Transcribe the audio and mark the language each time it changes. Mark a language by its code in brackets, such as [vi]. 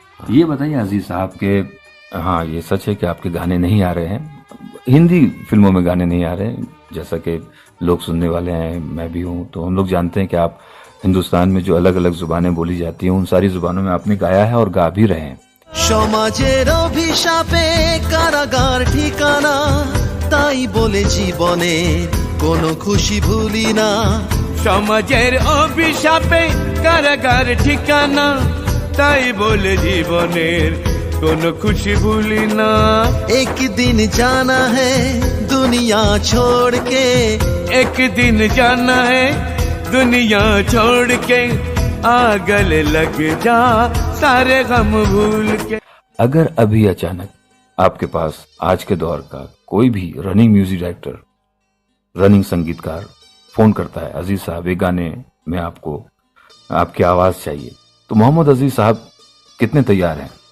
[hi] ये बताइए अजीज साहब के, हाँ ये सच है कि आपके गाने नहीं आ रहे हैं, हिंदी फिल्मों में गाने नहीं आ रहे हैं, जैसा कि लोग सुनने वाले हैं, मैं भी हूँ, तो हम लोग जानते हैं कि आप हिंदुस्तान में जो अलग अलग जुबानें बोली जाती हैं उन सारी जुबानों में आपने गाया है और गा भी रहे हैं। [bn] সমাজের অভিশাপে কারাগার ঠিকানা, তাই বলে জীবনে কোনো খুশি ভুলি না। সমাজের অভিশাপে কারাগার ঠিকানা, তাই বলে জীবনের কোনো খুশি ভুলি না। [hi] एक दिन जाना है दुनिया छोड़ के, एक दिन जाना है दुनिया छोड़ के, आगल लग जा सारे गम भूल के। अगर अभी अचानक आपके पास आज के दौर का कोई भी रनिंग म्यूजिक डायरेक्टर, रनिंग संगीतकार फोन करता है, अजीज साहब ये गाने में आपको आपकी आवाज चाहिए, तो मोहम्मद अजीज साहब कितने तैयार हैं?